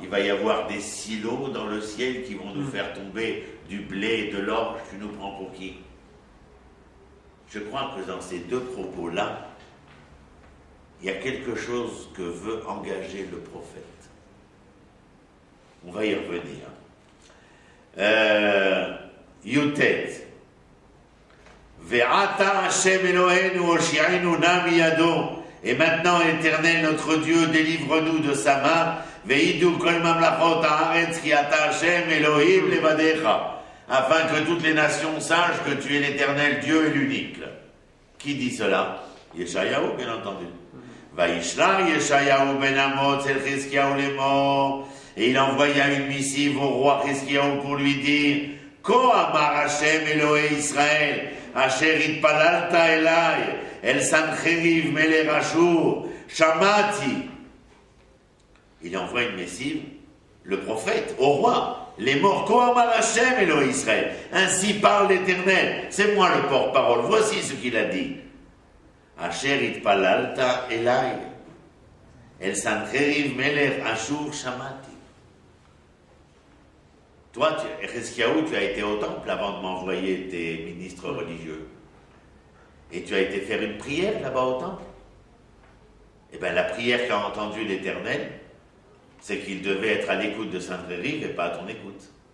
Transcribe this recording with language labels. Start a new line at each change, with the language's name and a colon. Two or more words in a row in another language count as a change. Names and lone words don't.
French: Il va y avoir des silos dans le ciel qui vont nous faire tomber du blé et de l'orge, tu nous prends pour qui? Je crois que dans ces deux propos-là, il y a quelque chose que veut engager le prophète. On va y revenir. Yutet.
Hebrew: ועתה השם אלוהינו הושיענו נא מידו.
French: Et maintenant, Éternel, notre Dieu, délivre-nous de sa main.
Hebrew: וידעו כל ממלכות הארץ כי אתה השם אלוהים לבדך.
French: Afin que toutes les nations sachent que tu es l'Éternel Dieu et l'unique. Qui dit cela? Yeshayahu, bien entendu.
Hebrew: וישלח ישעיהו בן אמוץ אל חזקיהו לאמר.
French: Et il envoya une missive au roi Chizkiyahu pour lui dire,
Hebrew: כה אמר השם אלוהי ישראל אשר התפללת אלי אל סנחריב מלך אשור שמעתי.
French: Il envoie une missive, le prophète, au roi, les morts,
Hebrew: כה אמר השם אלוהי ישראל.
French: Ainsi parle l'Éternel, c'est moi le porte-parole, voici ce qu'il a dit.
Hebrew: אשר התפללת אלי אל סנחריב מלך אשור שמעתי.
French: Toi, Chizkiyahu, tu as été au temple avant de m'envoyer tes ministres religieux. Et tu as été faire une prière là-bas au temple. Eh bien, la prière qu'a entendue l'Éternel, c'est qu'il devait être à l'écoute de Sancheriv et pas à ton écoute.